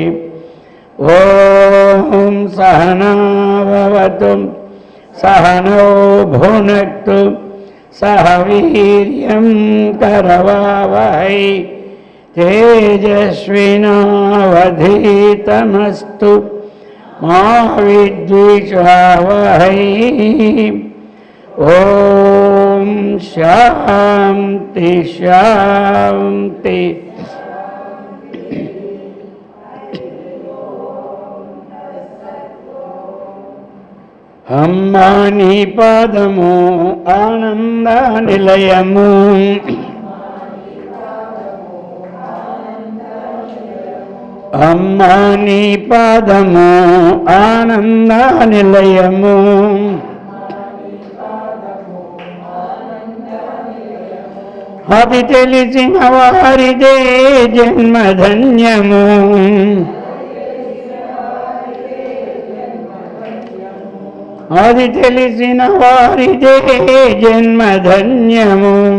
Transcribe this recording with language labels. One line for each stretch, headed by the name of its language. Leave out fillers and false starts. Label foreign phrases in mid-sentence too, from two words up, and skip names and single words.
Sanskrit: ओम सहना भवतु सहनौ भुनक्तु सह वीर्यं करवावहै तेजस्विनावधीतमस्तु मा विद्विषावहै। ओम शांति शांति।
Telugu: అమ్మాని పాదము ఆనంద నిలయము అమ్మాని పాదము ఆనంద నిలయము అది తెలిసిన వారిదే జన్మధన్యము అది తెలిసిన వారిదే జన్మధన్యము